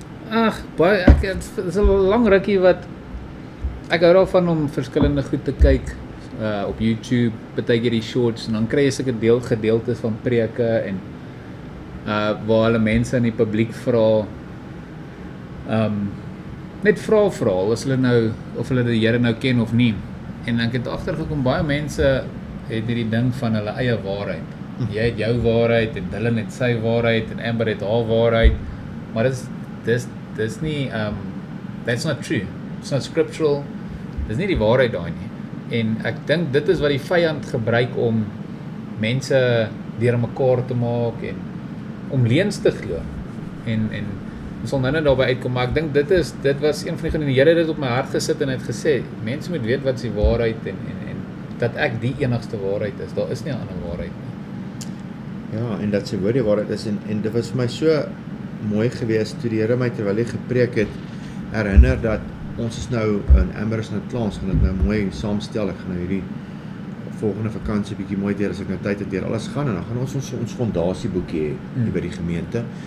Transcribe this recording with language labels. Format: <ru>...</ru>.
<af>Ag, baie dit is 'n lang rukkie wat ek hou daarvan om verskillende goed te kyk op YouTube, partykeer die shorts en dan kry jy sulke gedeeltes van preke en waar hulle mense in die publiek vra net vra as hulle nou of hulle die Here nou ken of nie. En ek het agtergekom baie mense het hierdie ding van hulle eie waarheid. Jy het jou waarheid en Dylan het sy waarheid en Amber het haar waarheid. Maar dis nie</af> <en>that's not true. It's not scriptural.</en> <af>Dis nie die waarheid daai nie. En ek dink dit is wat die vyand gebruik om mense deur mekaar te maak en om leuns te glo. En ons sal nou net daarby uitkom, maar ek dink dit was een van die Here het dit op my hart gesit en het gesê, mense moet weet wat is die waarheid en dat ek die enigste waarheid is. Daar is nie 'n ander waarheid nie. Ja, en dat sy woord die waarheid is en dit was vir my so mooi gewees toe die Here my terwyl hy gepreek het herinner dat ons is nou in Amherst nou klaar, ons gaan dit nou mooi saamstel. Ek gaan nou hierdie volgende vakansie bietjie mooi deur as ek nou tyd het deur alles gaan en dan gaan ons fondasieboekie hê hier by die gemeente.</af>